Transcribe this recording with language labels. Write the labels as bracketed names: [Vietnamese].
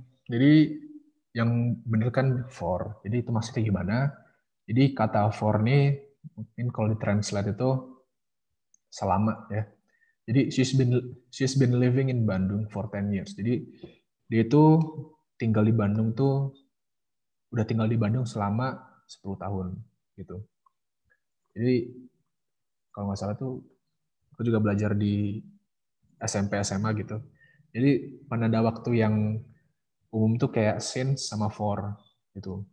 [Indonesian] Jadi yang bener kan for. Jadi itu maksudnya gimana? Jadi kata for ini mungkin kalau ditranslate itu selama ya. [English] Jadi she's been living in Bandung for 10 years. [Indonesian] Jadi dia itu tinggal di Bandung tuh udah tinggal di Bandung selama 10 tahun gitu. Jadi kalau nggak salah tuh aku juga belajar di SMP SMA gitu. Jadi penanda waktu yang umum tuh kayak since sama for gitu.